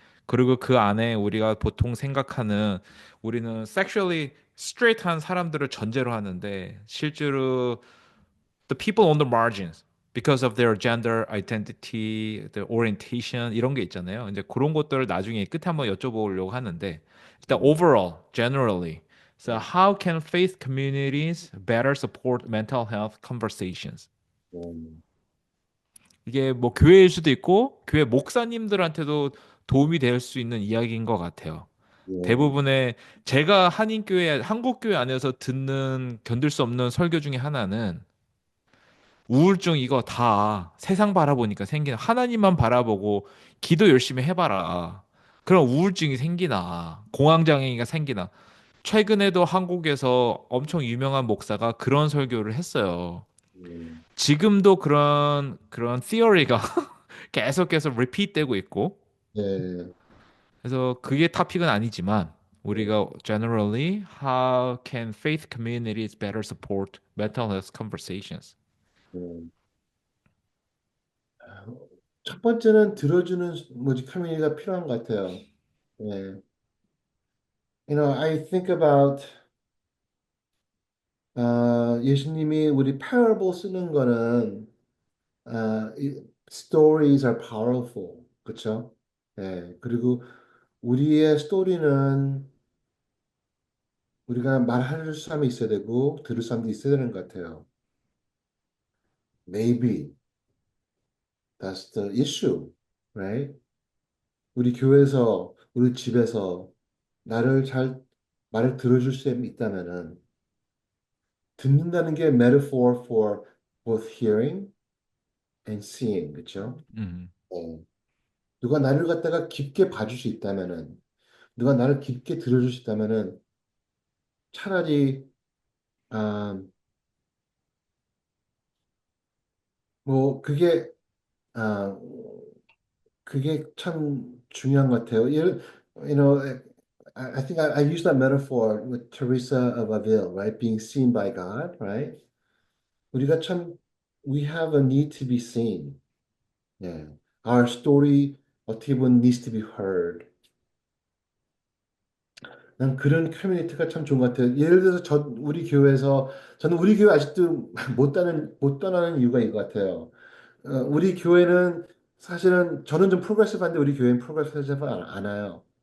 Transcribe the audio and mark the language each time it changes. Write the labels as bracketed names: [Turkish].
[Korean] 그리고 그 안에 우리가 보통 생각하는 우리는 sexually straight한 사람들을 전제로 하는데 실제로 [English] the people on the margins because of their gender identity, the orientation [Korean] 이런 게 있잖아요. 이제 그런 것들을 나중에 끝에 한번 여쭤보려고 하는데 일단 음, [English] overall, generally, so 음, how can faith communities better support mental health conversations? 음, [Korean] 이게 뭐 교회일 수도 있고 교회 목사님들한테도 도움이 될 수 있는 이야기인 것 같아요. 예, 대부분의 제가 한인교회, 한국교회 안에서 듣는 견딜 수 없는 설교 중에 하나는 우울증 이거 다 세상 바라보니까 생기나. 하나님만 바라보고 기도 열심히 해봐라. 그럼 우울증이 생기나. 공황장애가 생기나. 최근에도 한국에서 엄청 유명한 목사가 그런 설교를 했어요. 음, 지금도 그런 theory가 계속 repeat 되고 있고. 예, 그래서 그게 토픽은 아니지만 예, 우리가 [English] generally how can faith communities better support mental health conversations? 예. [Korean] 첫 번째는 들어주는 뭐지 커뮤니티가 필요한 것 같아요. 예. [English] I think about [Korean] 예수님이 우리 [English] parable [Korean] 쓰는 거는 [English] stories are powerful. [Korean] 그렇죠? 예. 그리고 우리의 스토리는 우리가 말할 사람이 있어야 되고 들을 사람도 있어야 되는 것 같아요. [English] Maybe that's the issue, right? [Korean] 우리 교회에서 우리 집에서 나를 잘 말을 들어줄 수 있다면은 듣는다는 게 [English] metaphor for both hearing and seeing, [Korean] 그렇죠? 음, 어. 누가 나를 갖다가 깊게 봐줄 수 있다면은 누가 나를 깊게 들어줄 수 있다면은 차라리 아, 뭐 아, 그게 참 중요한 것 같아요. [English] you know, I think I use that metaphor with Teresa of Avila, right? Being seen by God, right? [Korean] 우리가 참 [English] we have a need to be seen. 예. Our story [Korean] 어떻게 보면 [English] needs to be heard. [Korean] 난 그런 커뮤니티가 참 좋은 것 같아요. 예를 들어서 저는 우리 교회 아직도 못 떠나는 이유가 이거 같아요. 우리 교회는 사실은 저는 좀 프로그레시브한데 우리 교회는 프로그레시브 않아요.